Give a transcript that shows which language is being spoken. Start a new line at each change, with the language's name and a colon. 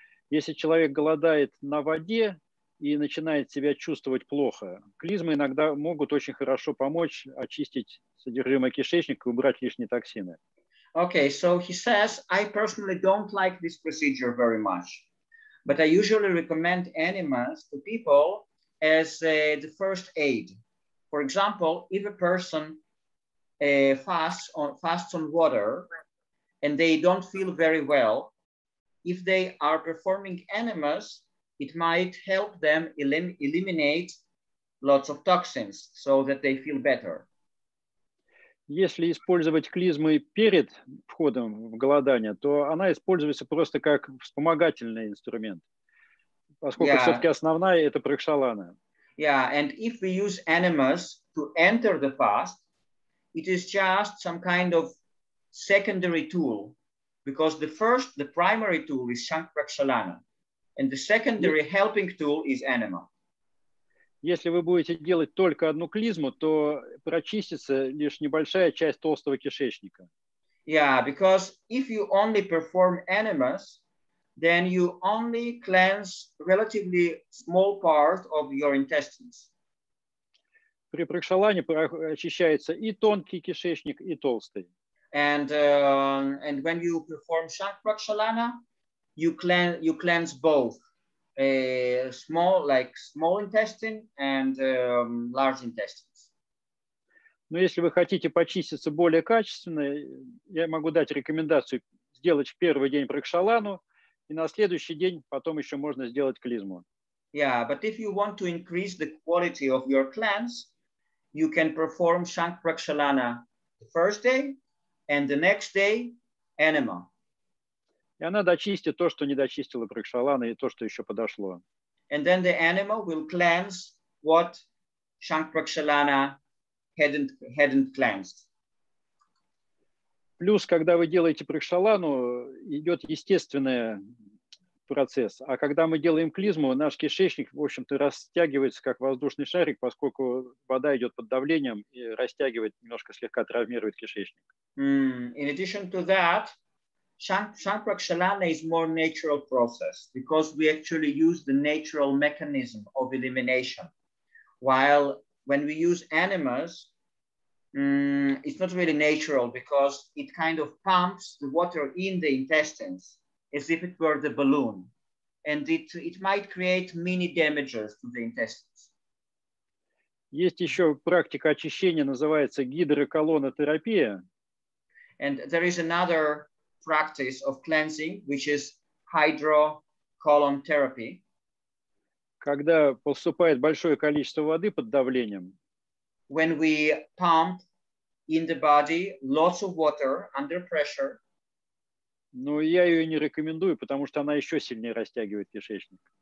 Russian: Если человек голодает на воде и начинает себя чувствовать плохо, клизмы иногда могут очень хорошо помочь очистить содержимое кишечника и убрать лишние токсины.
English: Okay, so he says, I personally don't like this procedure very much, but I usually recommend enemas to people as the first aid. For example, if a person fasts on water and they don't feel very well, if they are performing enemas, it might help them eliminate lots of toxins so that they feel better.
Russian: Если использовать клизмы перед входом в голодание, то она используется просто как вспомогательный инструмент, поскольку все-таки основная это пракшалана.
English: Yeah, and if we use enemas to enter the fast, it is just some kind of secondary tool, because the primary tool is Shankh-Prakshalana, and the secondary helping tool is enema.
Russian: Если вы будете делать только одну клизму, то прочистится лишь небольшая часть толстого кишечника.
English: Yeah, because if you only perform enemas, then you only cleanse relatively small part of your intestines.
Russian: При пракшалане очищается и тонкий кишечник, и толстый.
English: And when you perform Shankh-Prakshalana, you cleanse both. Small intestine and large intestines.
Russian: Но если вы хотите почиститься более качественно, я могу дать рекомендацию сделать в первый день пракшалану, и на следующий день потом еще можно сделать клизму.
English: Yeah, but if you want to increase the quality of your cleanse, you can perform Shankh-Prakshalana the first day, and the next day, enema.
Russian: И она дочистит то, что не дочистила пракшалана, и то, что еще подошло.
English: And then the enema will cleanse what Shankh-Prakshalana hadn't cleansed.
Russian: Плюс, когда вы делаете пракшалану, идет естественный процесс. А когда мы делаем клизму, наш кишечник, в общем-то, растягивается как воздушный шарик, поскольку вода идет под давлением и растягивает, немножко слегка травмирует кишечник.
English: In addition to that, Shankh-Prakshalana is more natural process because we actually use the natural mechanism of elimination. While when we use enemas, it's not really natural because it kind of pumps the water in the intestines as if it were the balloon. And it might create mini damages to the intestines.
Russian: Есть еще практика очищения, называется гидроколонотерапия.
English: And there is another practice of cleansing, which is hydrocolon therapy.
Russian: Когда поступает большое количество воды под давлением.
English: When we pump in the body lots of water under pressure.
Russian: Но я ее не рекомендую, потому что она еще сильнее растягивает кишечник.